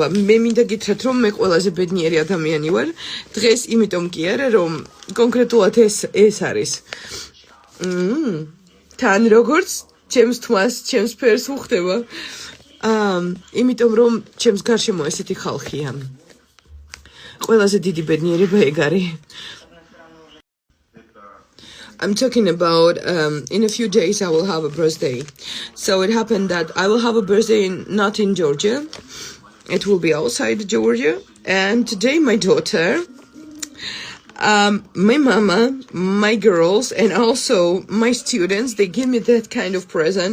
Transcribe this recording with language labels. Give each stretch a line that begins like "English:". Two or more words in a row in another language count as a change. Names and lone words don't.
Georgian: მე მინდა გითხრათ, რომ მე ყველაზე ბედნიერი ადამიანი ვარ. დღეს იმიტომ კი არა, რომ კონკრეტულად ეს არის. თან როგორც ჩემს თმას, ჩემს ფერს უხდება. იმიტომ რომ ჩემს გარშემო ესეთი ხალხია. ყველაზე დიდი ბედნიერება ეგ არის.
English: I'm talking about in a few days I will have a birthday. So it happened that I will have a birthday not in Georgia. It will be outside Georgia. And today my daughter, my mama, my girls, and also my students, they give me that kind of present.